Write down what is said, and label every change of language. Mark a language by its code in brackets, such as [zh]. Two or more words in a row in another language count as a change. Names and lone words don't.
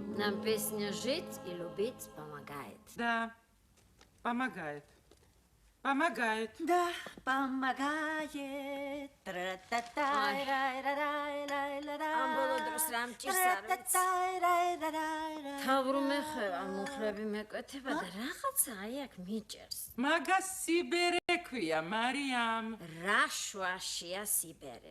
[ru] Нам песня «Жить и любить помогает». Да, помогает. Помогает. Да, помогает. [ka] ამ ბოლო დროს რამ ჭირს არ ვიცი. თავრუმე ხება, მუხლები მეკვეთება და რაღაცა აი აქ მიჭერს. მაგას სიბერე ქვია, მარიამ. რა შუაშია სიბერე?